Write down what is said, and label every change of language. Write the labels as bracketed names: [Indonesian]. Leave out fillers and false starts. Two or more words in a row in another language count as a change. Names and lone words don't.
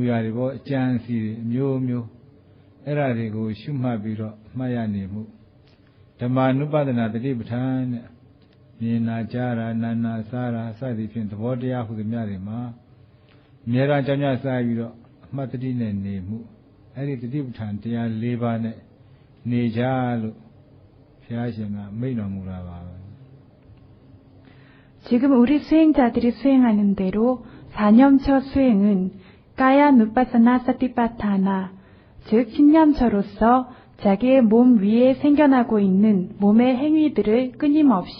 [Burmese] အရာတွေပေါ်အကျဉ်းစီတွေအမျိုးမျိုးအဲ့ဒါတွေကိုရှုမှတ်ပြီးတော့မှတ်ရနေမှုဓမ္မ ानु ပဒနာတတိပဋ္ဌာန်နဲ့မြင်နာကြားတာနာနာစားတာစသည်ဖြင့်သဘောတရားဟုသမျှတွေမှာအမြဲတမ်းကြောင်းကြစားပြီးတော့အမှတ်တတိနဲ့နေမှုအဲ့ဒီတတိပဋ္ဌာန်တရား၄ပါးနဲ့နေကြလို့ဘုရားရှင်ကမိန့်တော်မူတာပါပဲ [Korean] 지금 우리 수행자들이 수행하는 대로 사념처 수행은 까야 누빠사나 사티파타나 즉 신념처로서 자기의 몸 위에 생겨나고 있는 몸의 행위들을 끊임없이